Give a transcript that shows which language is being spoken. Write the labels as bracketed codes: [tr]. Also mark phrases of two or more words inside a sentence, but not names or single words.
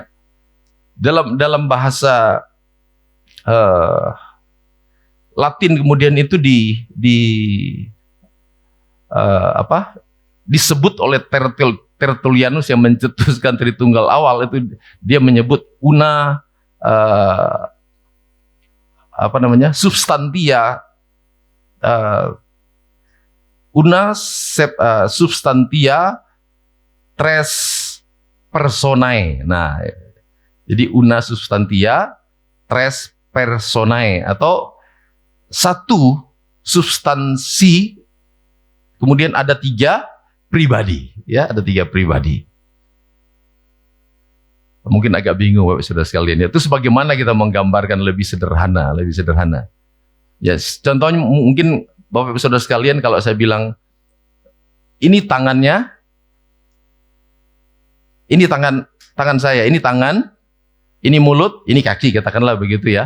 [id] Dalam bahasa Latin kemudian itu disebut oleh Tertullianus yang mencetuskan Tritunggal awal, itu dia menyebut [la] una substantia, substantia tres personae. [id] Nah, jadi [la] una substantia tres personae, [id] atau 1 substansi, kemudian ada 3 pribadi, ya, ada 3 pribadi. Mungkin agak bingung Bapak Saudara sekalian, ya. Itu sebagaimana kita menggambarkan lebih sederhana. Ya, contohnya mungkin Bapak Saudara sekalian, kalau saya bilang ini tangannya, ini tangan saya, ini tangan, ini mulut, ini kaki, katakanlah begitu, ya.